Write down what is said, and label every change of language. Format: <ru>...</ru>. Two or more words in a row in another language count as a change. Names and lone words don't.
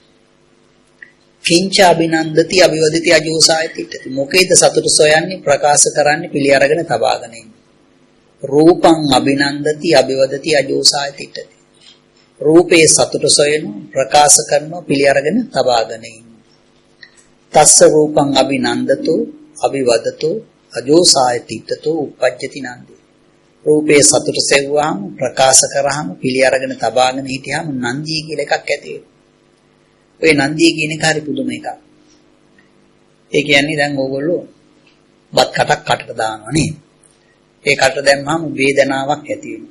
<pi>කිංච අභිනන්දති අභිවදති අජෝසාය තිට්ඨති.</pi> <si>මොකේද සතුට සොයන්නේ, ප්‍රකාශ කරන්නේ, පිළි අරගෙන තබාගෙන ඉන්න.</si> <pi>රූපං අභිනන්දති අභිවදති අජෝසාය තිට්ඨති.</pi> <si>රූපේ සතුට සොයනවා, ප්‍රකාශ කරනවා, පිළි අරගෙන තබාගෙන ඉන්න.</si> <pi>තස්ස රූපං අභිනන්දතෝ අභිවදතෝ අජෝසාය තිට්ඨතෝ uppajjati නන්දේ.</pi> <si>රූපේ සතුට සෙව්වහම, ප්‍රකාශ කරාම, පිළි අරගෙන තබාගෙන හිටියාම නන්දිය කියලා එකක් ඇති වෙනවා. ඔය නන්දිය කියන එක හරි පුදුම එකක්. ඒ කියන්නේ දැන් ඕගොල්ලෝ බත් කටක් කටට දානවා නේද? ඒ කට දැම්මම වේදනාවක් ඇති වෙනවා.</si>